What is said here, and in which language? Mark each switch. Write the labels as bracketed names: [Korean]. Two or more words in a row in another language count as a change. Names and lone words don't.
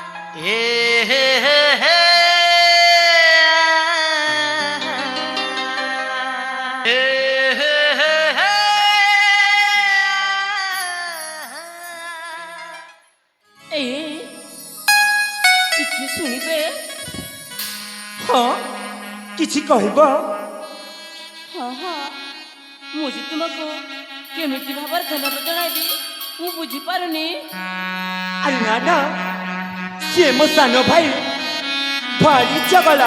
[Odia] हे हे हे हे हे हे हे हे ए ଟିକେ ଶୁଣିବେ ହଁ କିଛି କହିବ? ହଁ ହଁ ମୁଁ ଯେ ତୁମକୁ କେମିତି ଭାବରେ ଧନ୍ୟବାଦ ଜଣାଇବି ମୁଁ ବୁଝିପାରୁନି। ଆରେ ନା ନା, ସିଏ ମୋ ସାନ ଭାଇ ଭାରି ଚଗଲା।